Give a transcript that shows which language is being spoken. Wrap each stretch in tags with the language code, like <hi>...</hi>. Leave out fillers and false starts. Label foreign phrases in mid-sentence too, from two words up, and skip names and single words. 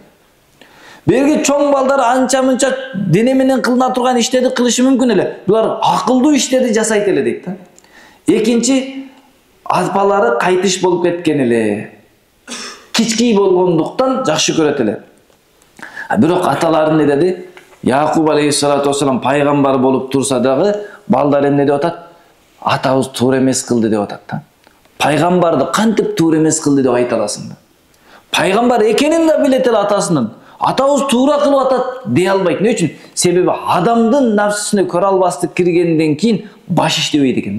<ky>Берги чоң балдар анча-мынча дене менен кылына турган иштерди кылышы мүмкүн эле. Булар акылдуу иштерди жасайт эле дейт. Экинчи, апалары кайтыш болуп кеткен эле. Кичкей болгондуктан жакшы көрөт эле. Бирок аталары не деди? Yaqub</ky> <ar>عليه الصلاة والسلام</ar> <ky>пайгамбар болуп турса дагы балдар эмне деп атат? Атабыз туура эмес кылды деп атат да. Пайгамбарды кантип туура эмес кылды деп айта аласың да. Пайгамбар экенин да билет эле атасынын. Атабыз туура кылып атат дей албайт. Эмне үчүн? Себеби адамдын нафсисине көрө албастык киргенден кийин баш иштебейт экен да.</ky>